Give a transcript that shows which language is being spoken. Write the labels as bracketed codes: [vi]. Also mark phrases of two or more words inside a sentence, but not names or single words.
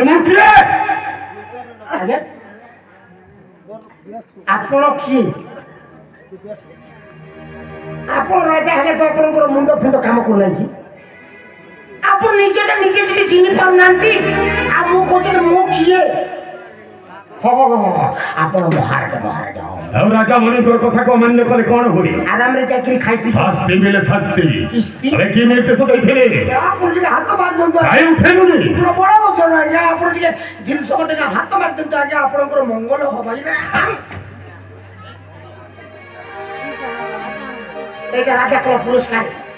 [or] আজ্ঞা ଆପଣ କିଏ ଆପଣ ରାଜା ହେଲେ ତ ଆପଣଙ୍କର ମୁଣ୍ଡ ଫୁଣ୍ଡ କାମ କରୁନାହାନ୍ତି ଆପଣ ନିଜଟା ନିଜେ ଯଦି ଚିହ୍ନି ପାରୁନାହାନ୍ତି ଆଉ ମୁଁ କହୁଥିଲି ମୁଁ କିଏ ଆପଣ ମହାରାଜା ମହାରାଜା ଆଉ ରାଜା ମାନଙ୍କର କଥାକୁ ଅମାନ୍ୟ କଲେ କଣ ହୁଏ ଆରାମରେ ଚାକିରି ଖାଇପି ଶାସ୍ତି ମିଳେ ଶାସ୍ତି କିସ୍ତି କି ନିର୍ଦ୍ଦେଶ ଦେଇଥିଲେ ଆପଣ ଟିକେ ହାତ ମାରି ଦିଅନ୍ତୁ କାଇଁ ଉଠେଇଲୁନି ପ୍ରବଳ ଓଜନ ଆଜ୍ଞା ଆପଣ ଟିକେ ଜିନିଷ ଟିକେ ହାତ ମାରି ଦିଅନ୍ତୁ ଆଜ୍ଞା ଆପଣଙ୍କର ମଙ୍ଗଳ ହବ ଏଇଟା ରାଜା କଲା ପୁରସ୍କାର